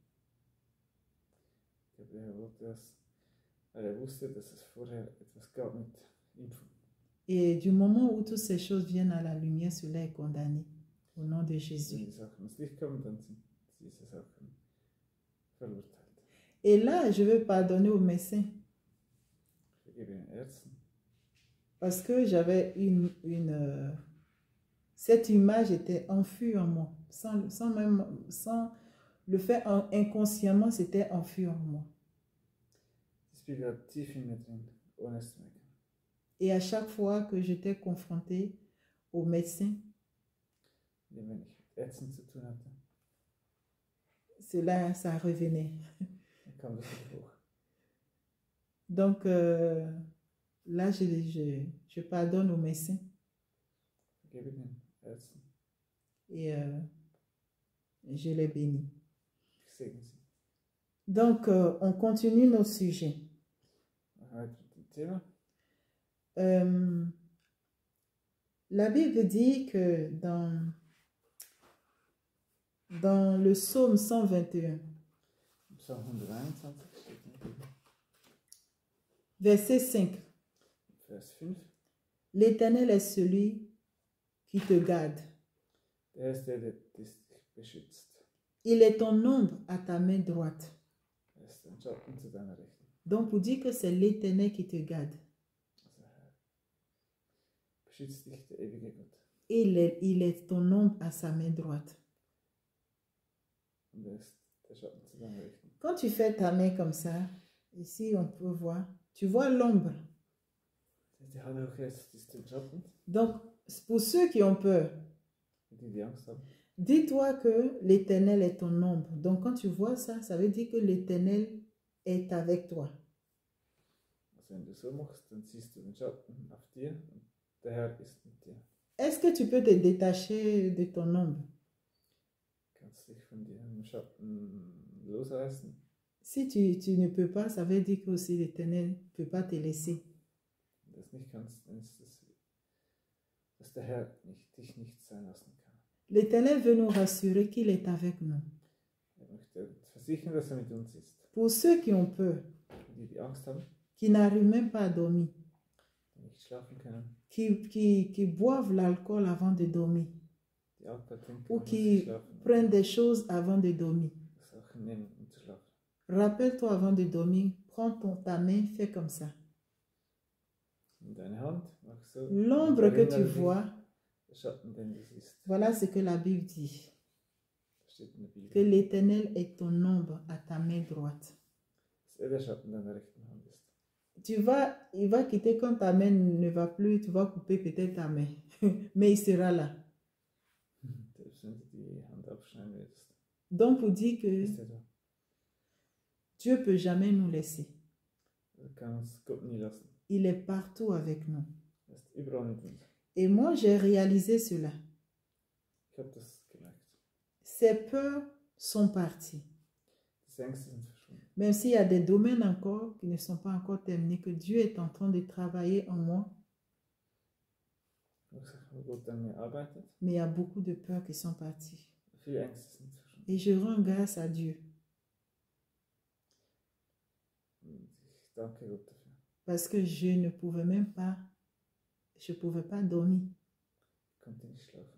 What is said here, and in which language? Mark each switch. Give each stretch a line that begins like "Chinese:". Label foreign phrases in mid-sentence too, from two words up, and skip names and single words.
German: Ich glaube, der Herr wollte das, weil er wusste, dass es vorher etwas gab mit Impfung.
French: Et du moment où toutes ces choses viennent à la lumière, cela est condamné. Au nom de
German: Wenn
French: Jésus.
German: die Sachen ins Licht kommen, dann sind diese Sachen verurteilt.
French: Et là, je veux pardonner aux médecins.
German: Ich vergebe den Ärzten.
French: Parce que j'avais cette image était enfouie en moi, sans Le fait inconsciemment, c'était enfui en moi.
German: Das blieb ja tief in mir drin, ohne es zu merken.
French: Et à chaque fois que j'étais confrontée au médecin,
German: Und wenn ich mit Ärzten zu tun hatte,
French: cela, ça revenait.
German: dann kam das wieder hoch.
French: Donc là, je pardonne au médecin
German: Vergebe den Ärzten.
French: et je les bénis.
German: Ich segne sie.
French: Donc, on continue notre sujet.
German: Machen wir weiter mit dem Thema.
French: La Bible dit que dans le psaume 121,
German: Psalm 121 steht in der Bibel,
French: verset 5,
German: Vers 5.
French: l'Éternel est celui qui te garde.
German: Der ist der dich beschützt.
French: Il est ton ombre à ta main droite.
German: Er ist ein Schatten zu deiner Rechten.
French: Donc, pour dire que c'est l'Éternel qui te garde.
German: Also Herr, beschützt dich der ewige Gott.
French: Et il est ton ombre à sa main droite.
German: Und er ist der Schatten zu deiner Rechten.
French: Quand tu fais ta main comme ça, ici on peut voir, tu vois l'ombre.
German: Die Hand hoch jetzt ist der Schatten,
French: Donc, pour ceux qui ont peur,
German: die Angst haben.
French: dis-toi que l'Éternel est ton ombre. Donc, quand tu vois ça, ça veut dire que l'Éternel est avec toi.
German: Also wenn du so machst, dann siehst du den Schatten auf dir und der Herr ist mit dir.
French: Est-ce que tu peux te détacher de ton ombre?
German: Kannst dich von dem Schatten losreißen.
French: Si tu ne peux pas, ça veut dire que aussi l'Éternel ne peut pas te laisser.
German: Wenn du das nicht kannst, dann ist das, dass der Herr dich nicht sein lassen kann.
French: L'Éternel veut nous rassurer qu'il est avec nous.
German: Er möchte versichern, dass er mit uns ist.
French: Pour ceux qui ont peur,
German: Die Angst haben,
French: qui n'arrivent même pas à dormir,
German: die nicht schlafen können,
French: qui boivent l'alcool avant de dormir,
German: die Alkohol trinken,
French: ou
German: um zu
French: qui
German: schlafen,
French: prennent des choses avant de dormir.
German: Sachen nehmen, um zu schlafen.
French: Rappelle-toi avant de dormir, prends ta main, fais comme ça.
German: In deine Hand, mach so.
French: L'ombre que tu vois,
German: Der Schatten, den du siehst,
French: voilà ce que la Bible dit.
German: steht in der Bibel.
French: Que l'Éternel est ton ombre à ta main droite.
German: Dass er der Schatten deiner rechten Hand ist.
French: Il va quitter quand ta main ne va plus, tu vas couper peut-être ta main, mais il sera là.
German: Selbst wenn du die Hand abschneiden würdest,
French: Donc pour dire que
German: ist er da.
French: Dieu ne peut jamais nous laisser.
German: Du kannst Gott nie lassen.
French: Il est partout avec nous.
German: Er ist überall mit uns.
French: Et moi, j'ai réalisé cela.
German: Ich habe das gemerkt.
French: Ces peurs sont parties.
German: Die Ängste sind verschwunden.
French: Même s'il y a des domaines encore qui ne sont pas encore terminés, que Dieu est en train de travailler en moi,
German: Ich habe gesagt, wo Gott an mir arbeitet,
French: mais il y a beaucoup de peurs qui sont parties.
German: viele Ängste sind verschwunden.
French: Et je rends grâce à Dieu.
German: Und ich danke Gott dafür.
French: Parce que je ne pouvais même pas, je ne pouvais pas dormir.
German: Ich konnte nicht schlafen.